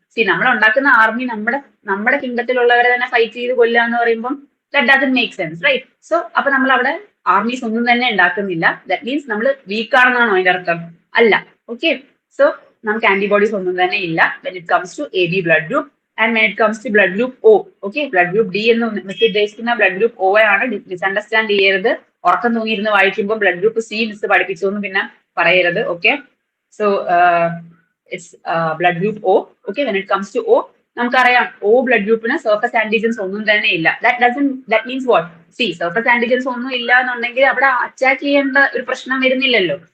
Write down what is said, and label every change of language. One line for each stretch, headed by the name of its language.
Malayalam: C നമ്മൾ ഉണ്ടാക്കുന്ന army നമ്മുടെ കിങ്ഡത്തിലുള്ളവരെ തന്നെ ഫൈറ്റ് ചെയ്ത് കൊല്ലുക എന്ന് പറയുമ്പോൾ
English: That doesn't make sense, right?
Malayalam: So അപ്പൊ നമ്മൾ അവിടെ ആർമീസ് ഒന്നും തന്നെ ഉണ്ടാക്കുന്നില്ല.
English: that means
Malayalam: നമ്മൾ വീക്ക് ആണെന്നാണോ അതിന്റെ അർത്ഥം? അല്ല. ഓക്കെ, സോ നമുക്ക് ആന്റിബോഡീസ് ഒന്നും തന്നെ ഇല്ല
English: when it comes to AB blood group. And when it comes to blood group O, okay, blood group D
Malayalam: എന്ന് മിസ് ഉദ്ദേശിക്കുന്ന
English: blood group O ആണ്.
Malayalam: മിസ്അണ്ടർസ്റ്റാൻഡ് ചെയ്യരുത്. ഉറക്കം തൂങ്ങിയിരുന്ന് വായിക്കുമ്പോൾ blood group C മിസ് പഠിപ്പിച്ചു എന്ന് പിന്നെ പറയരുത്.
English: Okay, so it's blood group O. Okay, when it comes to O,
Malayalam: നമുക്കറിയാം O ബ്ലഡ് ഗ്രൂപ്പിന് സർഫസ് ആന്റിജൻസ് ഒന്നും തന്നെ ഇല്ല. That means what? C surface antigens ഒന്നും ഇല്ല എന്നുണ്ടെങ്കിൽ അവിടെ അറ്റാക്ക് ചെയ്യേണ്ട ഒരു പ്രശ്നം വരുന്നില്ലല്ലോ.